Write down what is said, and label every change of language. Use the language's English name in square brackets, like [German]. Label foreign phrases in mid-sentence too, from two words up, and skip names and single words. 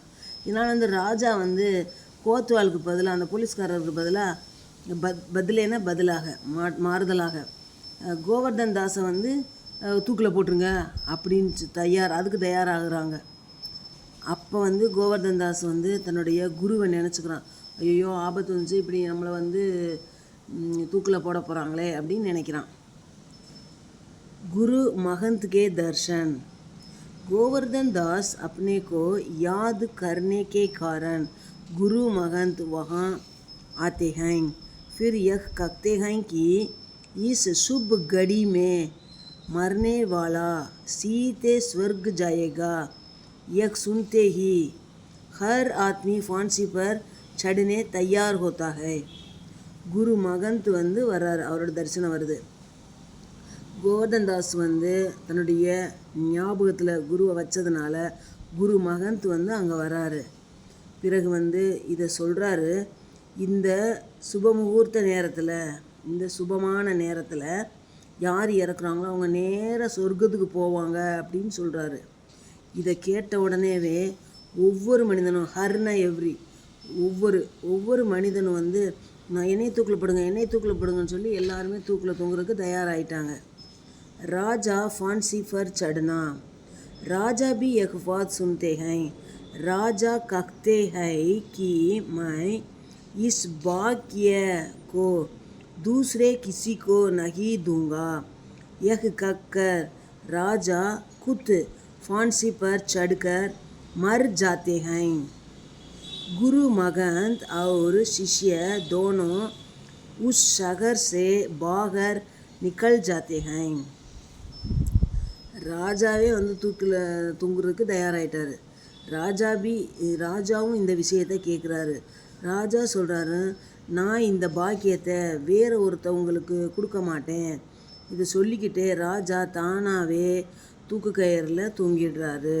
[Tamil] இதனால் வந்து ராஜா வந்து கோத்வாலுக்கு பதிலாக, அந்த போலீஸ்காரருக்கு பதிலாக மாறுதலாக கோவர்தன் தாஸை வந்து தூக்கில் போட்டுருங்க அப்படின்னு அதுக்கு தயாராகிறாங்க. அப்போ வந்து கோவர்தன் தாஸ் வந்து தன்னுடைய குருவை நினச்சிக்கிறான். ஐயோ ஆபத்து வந்துச்சு, இப்படி நம்மளை வந்து தூக்கில் போட போகிறாங்களே அப்படின்னு நினைக்கிறான். [Hindi] गुरु महंत के दर्शन। गोवर्धन दास अपने को याद करने के कारण गुरु महंत वहाँ आते हैं। फिर यह कहते हैं कि इस शुभ घड़ी में मरने वाला सीधे स्वर्ग जाएगा। यह सुनते ही हर आदमी फांसी पर चढ़ने तैयार होता है। [Tamil] गुरु महंत வந்து வர்றாரு, அவரோட தரிசனம் வருது. கோவர்தன் தாஸ் வந்து தன்னுடைய ஞாபகத்தில் குருவை வச்சதுனால குரு மகந்த் வந்து அங்கே வராரு. பிறகு வந்து இதை சொல்கிறாரு, இந்த சுபமுகூர்த்த நேரத்தில், இந்த சுபமான நேரத்தில் யார் இறக்குறாங்களோ அவங்க நேராக சொர்க்கத்துக்கு போவாங்க அப்படின்னு சொல்கிறாரு. இதை கேட்ட உடனேவே ஒவ்வொரு மனிதனும் ஒவ்வொரு மனிதனும் வந்து நான் என்னை தூக்கில் போடுங்கன்னு சொல்லி எல்லாருமே தூக்கில் தொங்குறதுக்கு தயாராகிட்டாங்க. [Hindi] राजा फांसी पर चढ़ना। राजा भी एक बात सुनते हैं। राजा कहते हैं कि मैं इस भाग्य को दूसरे किसी को नहीं दूंगा। यह कहकर राजा खुद फांसी पर चढ़कर मर जाते हैं। गुरु महंत और शिष्य दोनों उस शहर से बाहर निकल जाते हैं. [Tamil] ராஜாவே வந்து தூக்கில் தொங்குறதுக்கு தயாராகிட்டார். ராஜாவும் இந்த விஷயத்தை கேட்குறாரு. ராஜா சொல்கிறாரு, நான் இந்த பாக்கியத்தை வேறு ஒருத்தவங்களுக்கு கொடுக்க மாட்டேன். இதை சொல்லிக்கிட்டே ராஜா தானாகவே தூக்கு கயிறில் தூங்கிடுறாரு.